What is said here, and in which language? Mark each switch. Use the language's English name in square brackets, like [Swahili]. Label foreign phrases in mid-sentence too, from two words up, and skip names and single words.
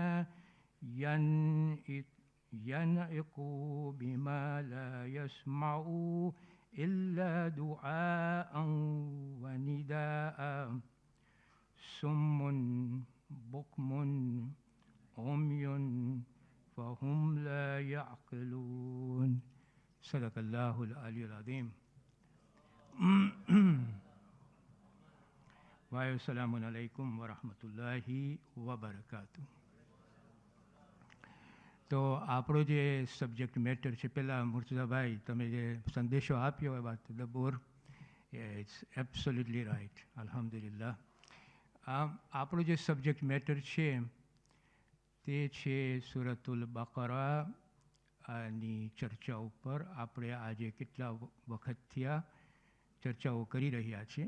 [Arabic] ينعقوا بما لا يسمعوا إلا دعاء ونداء صم بكم عمي فهم لا يعقلون صدق الله العلي العظيم والسلام عليكم ورحمة الله وبركاته. [Gujarati] તો આપણો જે [English] subject matter [Gujarati] છે, પહેલાં મુર્તઝાભાઈ તમે જે સંદેશો આપ્યો એ વાત દબોર [English] it's absolutely right, [Gujarati] અલ્હમ્દુલિલ્લાહ. આપણો જે [English] subject matter [Gujarati] છે તે છે સૂરતુલ બકરાની ચર્ચા ઉપર આપણે આજે કેટલા વખતથી આ ચર્ચાઓ કરી રહ્યા છીએ.